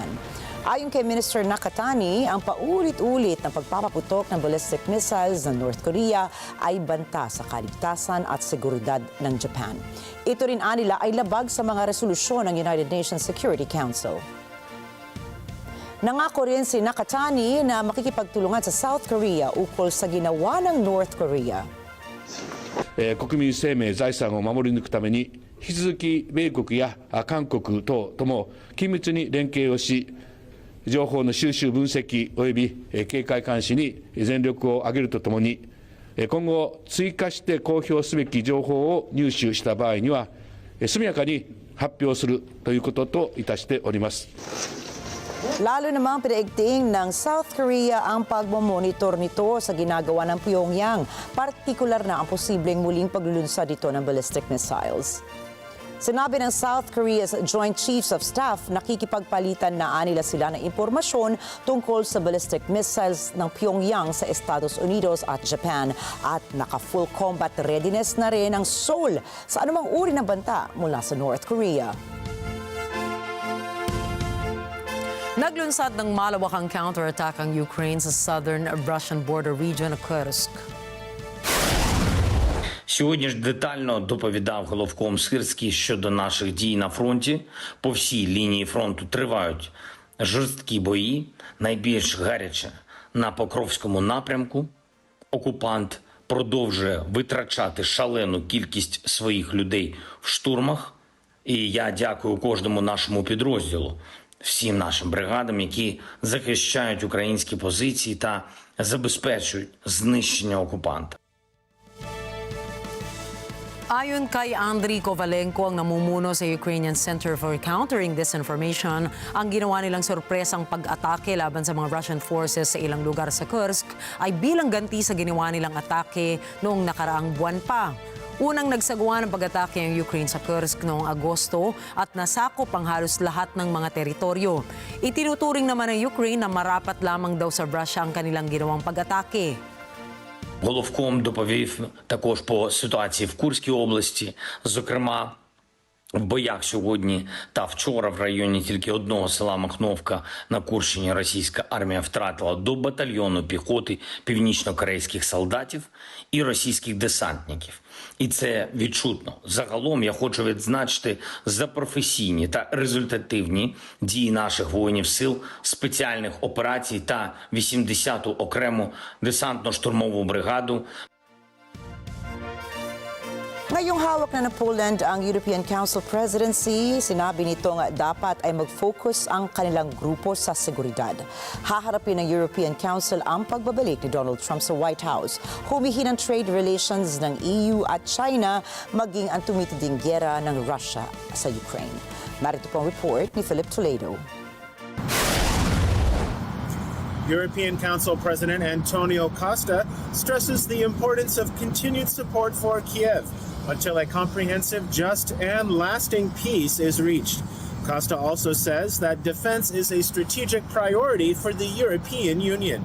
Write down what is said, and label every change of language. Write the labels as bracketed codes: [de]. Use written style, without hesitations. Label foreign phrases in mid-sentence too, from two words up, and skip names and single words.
[tl] Ayon kay Minister Nakatani, ang paulit-ulit na pagpapaputok ng ballistic missiles ng North Korea ay banta sa kaligtasan at seguridad ng Japan. Ito rin anila ay labag sa mga resolusyon ng United Nations Security Council. Nangako rin si Nakatani na makikipagtulungan sa South Korea ukol sa ginawa ng North Korea. [ja] 国民生命、財産を守り抜くために引き続き米国や韓国等とも緊密に連携をし、情報の収集分析及び警戒監視に全力を挙げるとともに、今後追加して公表すべき情報を入手した場合には速やかに発表するということといたしております。 [tl] Lalo namang pinaigting ng South Korea ang pagmomonitor nito sa ginagawa ng Pyongyang, partikular na ang posibleng muling paglulunsad dito ng ballistic missiles. Sinabi ng South Korea's Joint Chiefs of Staff, nakikipagpalitan na nila sila ng impormasyon tungkol sa ballistic missiles ng Pyongyang sa Estados Unidos at Japan at naka- [en] full combat readiness [tl] na rin ang Seoul sa anumang uri ng banta mula sa North Korea. Naglunsad ng malawakang counterattack ang Ukraine sa [en] southern Russian border region of Kursk. [uk] Сьогодні ж детально доповідав головком Сирський щодо наших дій на фронті. По всій лінії фронту тривають жорсткі бої, найбільш гаряче на Покровському напрямку. Окупант продовжує витрачати шалену кількість своїх людей в штурмах. І я дякую кожному нашому підрозділу, всім нашим бригадам, які захищають українські позиції та забезпечують знищення окупанта. [tl] Ayon kay Andriy Kovalenko, ang namumuno sa Ukrainian Center for Countering Disinformation, ang ginawa nilang sorpresang pag-atake laban sa mga Russian forces sa ilang lugar sa Kursk ay bilang ganti sa ginawa nilang atake noong nakaraang buwan pa. Unang nagsagawa ng pag-atake ang Ukraine sa Kursk noong Agosto at nasakop ang halos lahat ng mga teritoryo. Itinuturing naman ng Ukraine na marapat lamang daw sa Russia ang kanilang ginawang pag-atake. [uk] Головком доповів також по ситуації в Курській області, зокрема, в боях сьогодні та вчора в районі тільки одного села Махновка на Курщині російська армія втратила до батальйону піхоти північно-корейських солдатів і російських десантників. І це відчутно. Загалом я хочу відзначити за професійні та результативні дії наших воїнів сил, спеціальних операцій та 80-ту окрему десантно-штурмову бригаду. [tl] Ngayong hawak na ng Poland ang European Council presidency, sinabi nitong dapat ay mag-focus ang kanilang grupo sa seguridad. Haharapin ng European Council ang pagbabalik ni Donald Trump sa White House. Humihinang [en] trade relations [tl] ng EU at China, maging ang tumitinding gyera ng Russia sa Ukraine. Narito pong report ni Philip Toledo. [en] European Council President Antonio Costa stresses the importance of continued support for Kiev until a comprehensive, just, and lasting peace is reached. Costa also says that defense is a strategic priority for the European Union.